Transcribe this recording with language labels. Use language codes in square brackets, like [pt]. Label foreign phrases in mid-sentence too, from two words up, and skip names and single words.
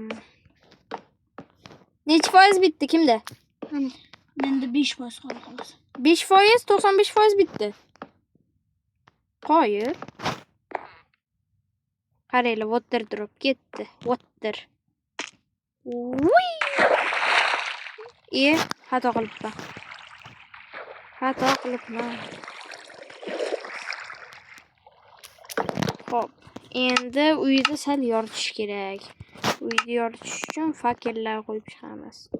[uz] Necha foiz bitdi kimda? Mana, menda 5% qoldi xolos. 5%, 95% bitdi. Qo'yib. Qaranglar, [en] water drop [uz] ketdi. Water. Uy! Xato qilibman. Xo'p, endi uyni sal yoritish kerak. Uyni yoritish uchun fakellar qo'yib chiqamiz.